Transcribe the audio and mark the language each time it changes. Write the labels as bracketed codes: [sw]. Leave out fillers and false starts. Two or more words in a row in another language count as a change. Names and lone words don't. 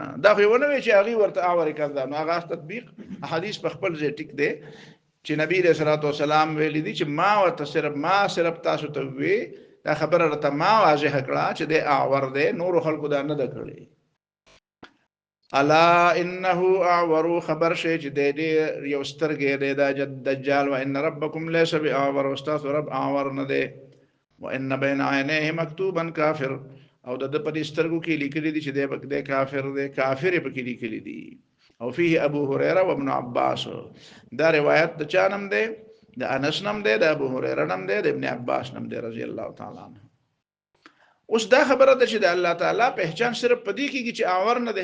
[ps] دا خو ونه وی چې هغه ورته اعور کذاب، هغه تطبیق حدیث په خپل ځای ټیک دی چې نبی رسول الله والسلام ویلي دي چې ما ورته صرف تاسو ته وی دا خبره راته ما واضح کړه چې د اعور دی، نور خلکو دا نه ده کړی. [ar] الا انه اعور، [ps] خبر شي چې د یو سترګې دی دا دجال. [ar] و ان ربکم ليس باعور، [ps] استاذ رب اعور نه دی. [ar] و ان بين عينيه مكتوبا كافر، [ps] او د په دې سترګو کې لیکلي دي چې د کافر دی، کافر په کې لیکلي دي. او فيه ابو هريره و ابن عباس، دا روایت د چا نم دی، د انس نم دی، د ابو هريره نم دی، د ابن عباس نم دی رضی الله تعالی عنہ. اوس دا خبره ده چې د الله تعالی پہچان صرف پدې کېږي چې اعور نه دی.